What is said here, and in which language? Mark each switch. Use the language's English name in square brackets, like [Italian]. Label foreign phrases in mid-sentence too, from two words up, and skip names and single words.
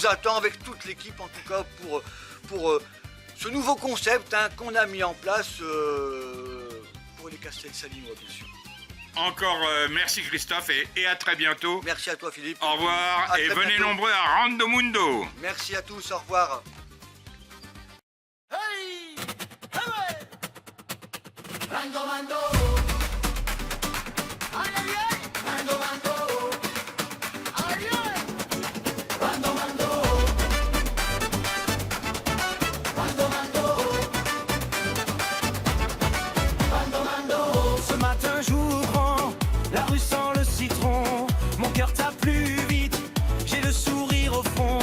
[French] on vous attend avec toute l'équipe en tout cas pour ce nouveau concept hein, qu'on a mis en place pour les Castelsalinois bien sûr. encore merci Christophe et à très bientôt. Merci à toi Philippe. Au revoir À et très venez bientôt. nombreux à Randomundo. Merci à tous, au revoir. Hey! Hey! Rando mando. Ay ay ay. Rando mando. Ay ay. Rando mando. Rando mando. Rando mando. Ce matin jour grand, la rue sent le citron. Mon cœur tape plus vite, j'ai le sourire au fond.